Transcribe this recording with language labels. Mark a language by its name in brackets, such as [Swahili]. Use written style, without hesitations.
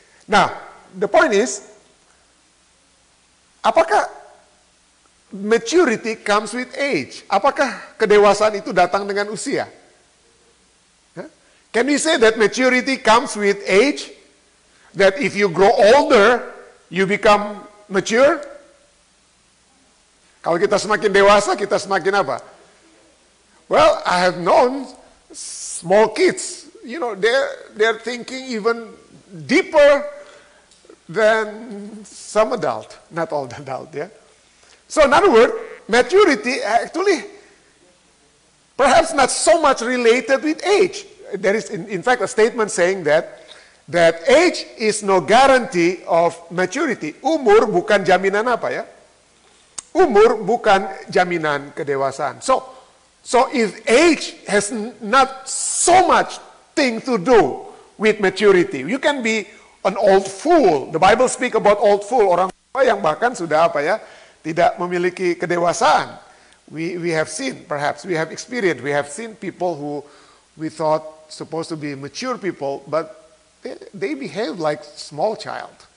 [English] Now, the point is, apakah maturity comes with age? [Indonesian] Apakah kedewasaan itu datang dengan usia? [English] Can we say that maturity comes with age? That if you grow older, you become mature? [Indonesian] Kalau kita semakin dewasa, kita semakin apa? [English] Well, I have known small kids, they're thinking even deeper than some adult, not all adult, yeah. So in other words, maturity actually perhaps not so much related with age. There is in fact a statement saying that age is no guarantee of maturity. [Indonesian] Umur bukan jaminan apa ya? Umur bukan jaminan kedewasaan. [English] So if age has not so much thing to do with maturity, you can be an old fool. The Bible speak about old fool, [Indonesian] orang tua yang bahkan sudah apa ya, tidak memiliki kedewasaan. [English] We have seen, perhaps we have experienced, we have seen people who we thought supposed to be mature people, but they behave like small child.